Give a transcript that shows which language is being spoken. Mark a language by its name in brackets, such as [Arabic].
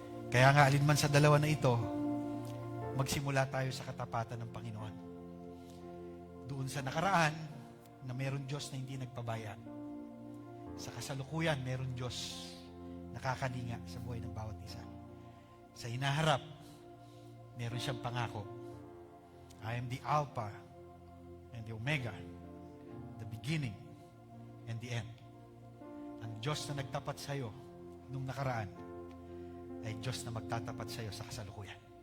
[Filipino] Kaya nga, alinman sa dalawa na ito, magsimula tayo sa katapatan ng Panginoon. Doon sa nakaraan, na meron Diyos na hindi nagpabaya. Sa kasalukuyan, meron Diyos nakakalinga sa buhay ng bawat isa. Sa hinaharap, meron siyang pangako. [English] I am the Alpha and the Omega, the beginning and the end. [Filipino] Ang Diyos na nagtapat sa iyo nung nakaraan ay Diyos na magtatapat sa iyo sa kasalukuyan.